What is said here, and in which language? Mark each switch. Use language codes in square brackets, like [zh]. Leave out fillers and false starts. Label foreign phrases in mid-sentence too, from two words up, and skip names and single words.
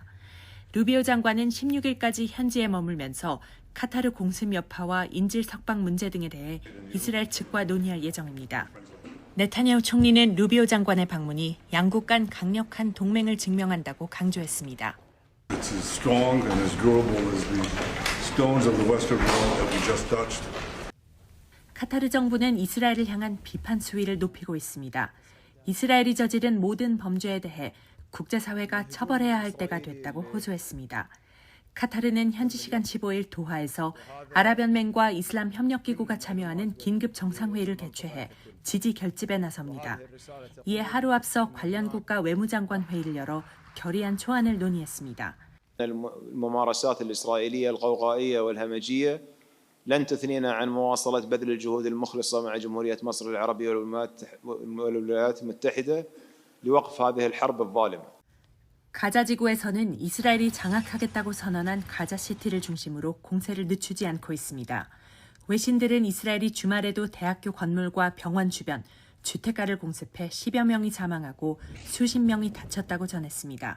[ko] 루비오 장관은 16일까지 현지에 머물면서 카타르 공습 여파와 인질 석방 문제 등에 대해 이스라엘 측과 논의할 예정입니다. 네타냐후 총리는 루비오 장관의 방문이 양국 간 강력한 동맹을 증명한다고 강조했습니다. [en] It's as strong and as durable as the stones of the Western Wall that we just touched. [ko] 카타르 정부는 이스라엘을 향한 비판 수위를 높이고 있습니다. 이스라엘이 저지른 모든 범죄에 대해 국제사회가 처벌해야 할 때가 됐다고 호소했습니다. 카타르는 현지 시간 15일 도하에서 아랍연맹과 이슬람 협력기구가 참여하는 긴급 정상회의를 개최해 지지 결집에 나섭니다. 이에 하루 앞서 관련 국가 외무장관 회의를 열어 결의안 초안을 논의했습니다. [ar] الممارسات الإسرائيلية الغوغائية والهمجية لن تثنينا عن مواصلة بذل الجهود المخلصة مع جمهورية مصر العربية والولايات المتحدة لوقف هذه الحرب الظالمة. [ko] 가자 지구에서는 이스라엘이 장악하겠다고 선언한 가자시티를 중심으로 공세를 늦추지 않고 있습니다. 외신들은 이스라엘이 주말에도 대학교 건물과 병원 주변, 주택가를 공습해 10여 명이 사망하고 수십 명이 다쳤다고 전했습니다.